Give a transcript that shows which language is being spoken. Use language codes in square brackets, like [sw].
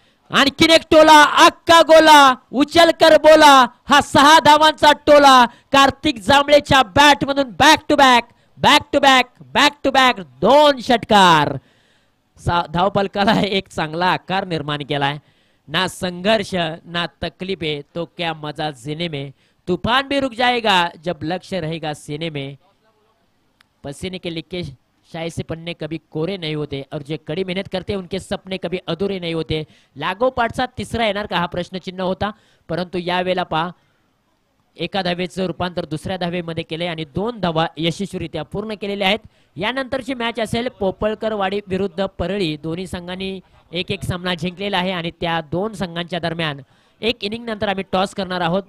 [mr] आणखीन एक टोला, अक्का गोला, उचलकर बोला. हा 6 धावांचा टोला कार्तिक जांभळेच्या बॅट मधून back to back, back to back, back to back 2 षटकार. धावफलकाला एक चांगला आकार निर्माण केलाय. [hi] ना संघर्ष ना तकलीफे, तो क्या मजा जीने में. तूफान भी रुक जाएगा जब लक्ष्य रहेगा सीने में. पसीने के लिखे शायद से पन्ने कभी कोरे नहीं होते और जो कड़ी मेहनत करते हैं उनके सपने कभी अधूरे नहीं होते. [mr] लागोपाठचा तिसरा येणार का हा प्रश्नचिन्ह होता, परंतु यावेळेला पहा एका धावेचं रूपांतर दुसऱ्या धावेमध्ये केले आणि 2 धावा यशस्वीरित्या पूर्ण केलेल्या आहेत. यानंतरची मॅच असेल पोपळकरवाडी विरुद्ध परळी. दोन्ही संघांनी एक सामना जिंकलेला आहे आणि त्या 2 संघांच्या दरम्यान एक इनिंग नंतर आम्ही टॉस करणार आहोत.